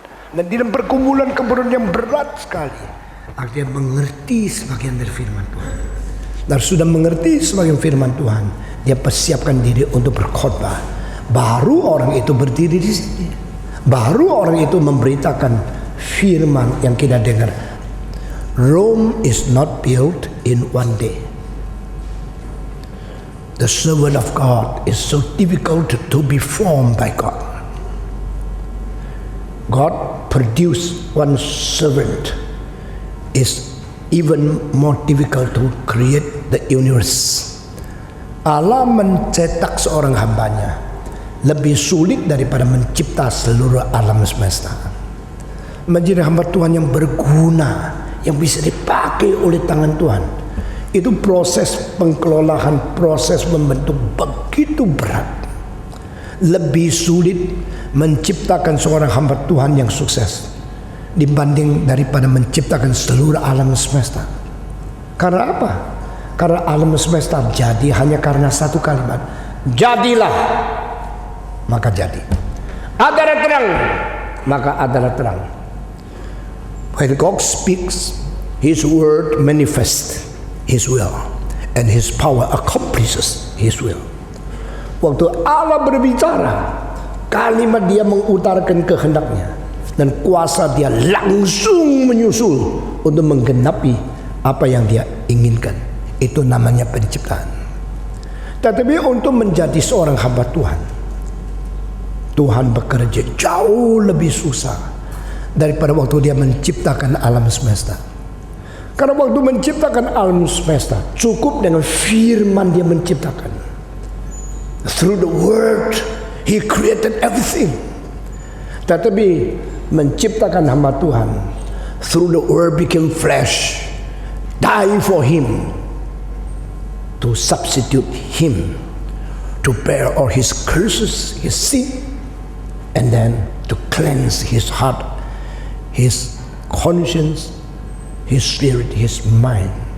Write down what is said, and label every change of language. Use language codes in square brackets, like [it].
[id] Dan di dalam pergumulan yang berat sekali, akhirnya mengerti sebagian dari firman Tuhan. Dan sudah mengerti sebagian firman Tuhan, dia persiapkan diri untuk berkhotbah. Baru orang itu berdiri di sini. Baru orang itu memberitakan firman yang kita dengar. [en] Rome is not built in one day. The servant of God is so difficult to be formed by God. God produced one servant is even more difficult to create the universe. [id] Allah mencetak seorang hambanya lebih sulit daripada mencipta seluruh alam semesta. Menjadi hamba Tuhan yang berguna, yang bisa dipakai oleh tangan Tuhan, itu proses pengelolaan, proses membentuk begitu berat. Lebih sulit menciptakan seorang hamba Tuhan yang sukses dibanding daripada menciptakan seluruh alam semesta. Karena apa? Karena alam semesta jadi hanya karena satu kalimat. Jadilah, maka jadi. Adalah terang, maka adalah terang. [en] When God speaks, His word manifests His will, and His power accomplishes His will. [id] Waktu Allah berbicara, kalimat Dia mengutarakan kehendaknya, dan kuasa Dia langsung menyusul untuk menggenapi apa yang Dia inginkan. Itu namanya penciptaan. Tetapi untuk menjadi seorang hamba Tuhan, Tuhan bekerja jauh lebih susah daripada waktu dia menciptakan alam semesta. Karena waktu menciptakan alam semesta, cukup dengan firman dia menciptakan. [en] Through the word, he created everything. [id] Tetapi menciptakan hamba Tuhan, [en] through the word became flesh, die for him, to substitute him, to bear all his curses, his sin, and then to cleanse his heart, his conscience, his spirit, his mind.